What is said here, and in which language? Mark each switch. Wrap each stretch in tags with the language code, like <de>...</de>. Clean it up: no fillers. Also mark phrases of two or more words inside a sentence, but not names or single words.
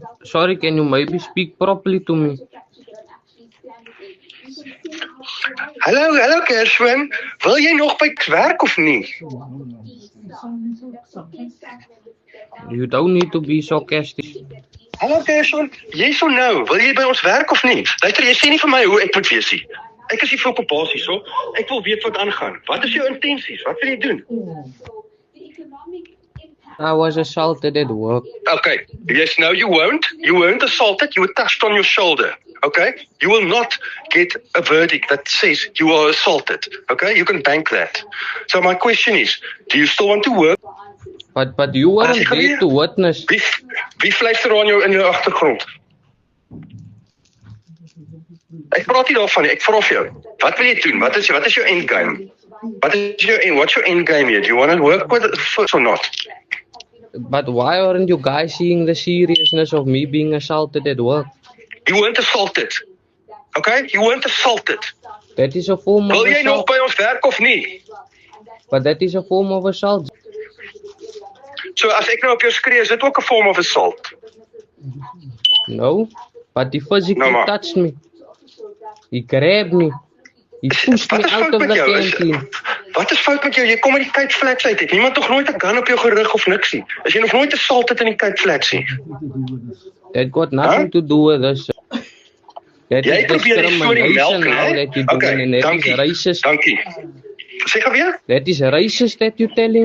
<en>Sorry, can you maybe speak properly to me?</en> <af>Hallo Gershwin, wil jy nog by werk of nie?</af> <en>You don't need to be sarcastic. Hallo Gershwin, yes or no,</en> <af>wil jy by ons werk of nie? Luister, jy sê nie vir my hoe ek moet wees nie. Ek is hier vir op 'n basis, so. Ek wil weet wat aangaan. Wat is jou intensies? Wat wil jy doen?</af> <en>I was assaulted at work. Okay, yes, no, you weren't assaulted, you were touched on your shoulder, okay? You will not get a verdict that says you are assaulted, okay? You can bank that. So my question is, do you still want to work? But you weren't there to witness.</en> <af>Wie fluister aan jou in jou agtergrond? Ek praat nie daarvan nie, ek vra vir jou. Wat wil jy doen? Wat is jou</af> <en>end game? What's your end game here? Do you want to work with it or not? But why aren't you guys seeing the seriousness of me being assaulted at work? You weren't assaulted. Okay? You weren't assaulted. That is a form of</en> <af>Wil jy nog</af> <en>assault.</en> <af>by ons werk of nie?</af> <en>But that is a form of assault.</en> <af>So as ek nou op jou skree, is dit ook 'n</af> <en>form of assault? No, but he physically</en> <af>No, maar-</af> <en>touched me. He grabbed me. He pushed me</en> <af>Wat is</af> <en>out</en> <af>fout</af> <en>of</en> <af>met</af> <en>the</en> <af>jou?</af> <en>canteen.</en> <af>Wat is fout met jou? Jy kom uit die Cape Flats uit. Het niemand nog nooit 'n gun op jou gerig of niks nie? Is jy nog nooit assaulted in die Cape Flats nie?</af> <en>That got nothing to do with this. That</en> <af>Jy</af> <en>is</en> <af>probeer die storie melk,</af> <en>discrimination now</en> <af>né?</af> <en>that you're doing, and that is</en> <af>dankie.</af> <en>racist.</en> <af>Dankie. Sê gou weer?</af> <en>That is racist that you're telling</en>